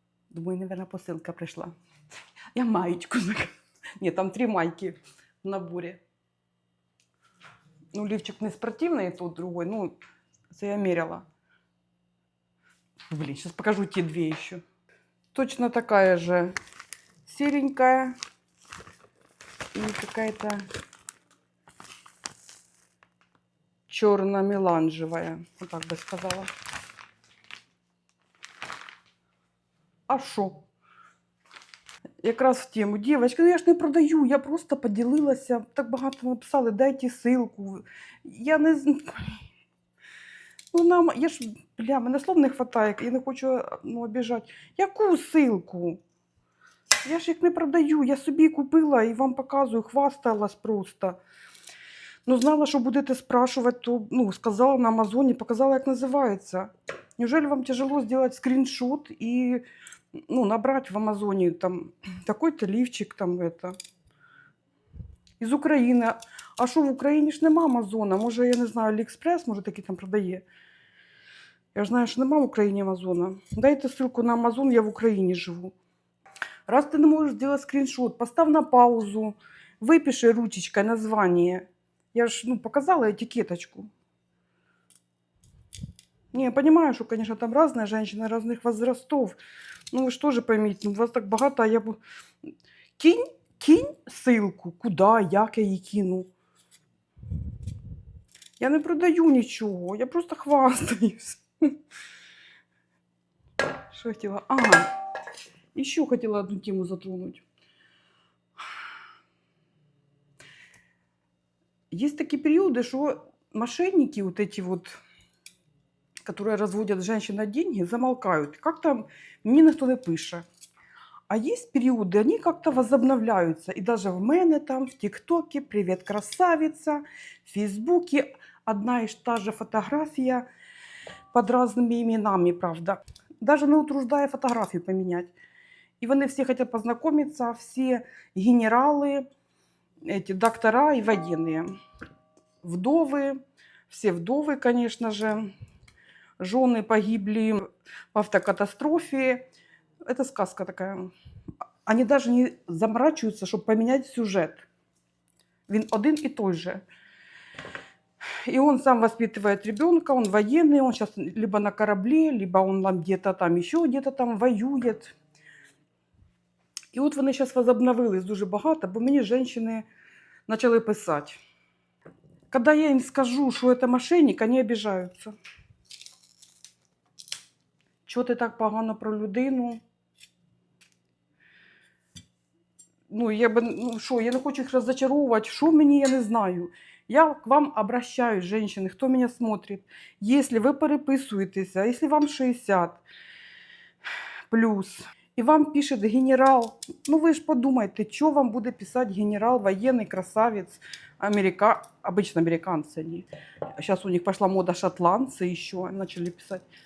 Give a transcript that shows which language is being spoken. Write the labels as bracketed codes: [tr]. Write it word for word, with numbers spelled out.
[ru] Думаю, наверное, [uk] посилка прийшла. [ru] Я маечку заказала. [uk] Ні, там три майки в наборі. Ну, лівчик не спортивний, тут другой. Ну, це я міряла. Блін, зараз покажу ті дві ще. [ru] Точно такая же серенькая и какая-то черно-меланжевая. Вот так бы сказала. [uk] А що? Якраз в тему. Дівчатка, ну я ж не продаю, я просто поділилася. Так багато написали, [ru] дайте ссылку. [uk] Я не з- ну, нам, я ж, бля, мене слов не вистачає, я не хочу ну, обіжати. Яку ссылку? Я ж їх не продаю, я собі купила і вам показую, хвасталась просто. Ну, знала, що будете спрашувати, то ну, сказала на Амазоні, показала, як називається. [ru] Неужели вам тяжело сделать скріншот і ну, набрати в Амазоні там такой-то лівчик, там это, із України. [uk] А що в Україні ж нема Амазона? Може, я не знаю, Аліекспрес, може, такий там продає. Я ж знаю, що нема в Україні Амазона. [ru] Дайте ссылку на Амазон, [uk] я в Україні живу. [ru] Раз ты не можешь сделать скриншот, поставь на паузу, выпиши ручечкой название. Я же ну, показала этикеточку. Не, я понимаю, что, конечно, там разные женщины разных возрастов. Ну, вы что же поймите, ну, у вас так богато, а я... бу- Кинь, кинь ссылку, куда, [uk] як я її кину. Я не продаю нічого, я просто хвастаюсь. Що я хотіла? [ru] Ага, ще хотіла одну тему затронуть. Есть такие периоды, что мошенники вот эти вот, которые разводят женщин на деньги, замолкают. Как-то мне никто не пише. А есть периоды, они как-то возобновляются. И даже в мене там, в ТикТоке, привет, красавица, в Фейсбуке одна и та же фотография под разными именами, правда. Даже не утруждая фотографию поменять. И вони все хотят познакомиться, все генералы, эти доктора и военные. Вдовы, все вдовы, конечно же, жены погибли в автокатастрофе. Это сказка такая. Они даже не заморачиваются, чтобы поменять сюжет. Він один и той же. И он сам воспитывает ребенка, он военный, он сейчас либо на корабле, либо он там где-то там, еще где-то там воюет. [uk] І от вони зараз возобновились дуже багато, бо мені жінки почали писати. [ru] Когда я им скажу, что это мошенник, они обижаются. [uk] Чого ти так погано про людину? Ну, я би, ну що, я не хочу їх розчаровувати, що мені, я не знаю. [ru] Я к вам обращаюсь, женщины, кто меня смотрит. [uk] Если вы переписуєтеся, если вам шістдесят плюс, і вам пише генерал, ну ви ж подумайте, що вам буде писати генерал, воєнний, красавець, америка... обычно американці вони. Зараз у них пішла мода шотландці, ще почали писати.